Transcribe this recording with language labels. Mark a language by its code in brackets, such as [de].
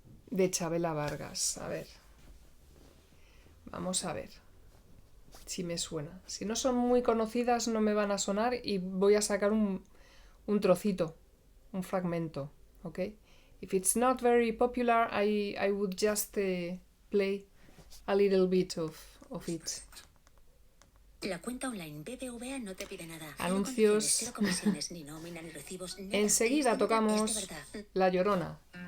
[es] De Chabela Vargas. A ver. Vamos a ver si me suena. Si no son muy conocidas no me van a sonar y voy a sacar un trocito, un fragmento, ¿ok? [en] If it's not very popular, I would just play a little bit of it. [es] La cuenta online BBVA no te pide nada. Anuncios. Cero comisiones, ni nómina, ni recibos, nada. Enseguida Esto es de tocamos verdad. La Llorona.